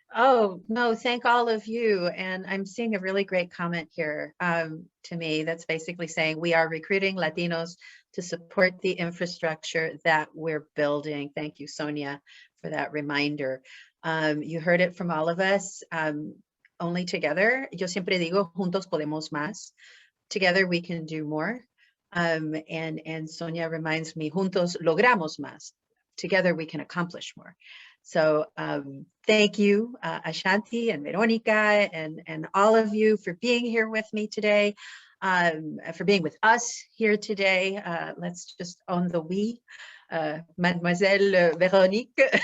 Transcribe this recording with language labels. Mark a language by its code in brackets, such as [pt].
[en] Oh, no, thank all of you. And I'm seeing a really great comment here to me that's basically saying we are recruiting Latinos to support the infrastructure that we're building. Thank you, Sonia, for that reminder. You heard it from all of us. Only together, [es] yo siempre digo, juntos podemos más. [en] Together we can do more. And Sonia reminds me, [es] juntos logramos más. [en] Together we can accomplish more. So thank you, Ashanti and Veronica and all of you for being here with me today. for being with us here today. Let's just own the we, Mademoiselle Véronique.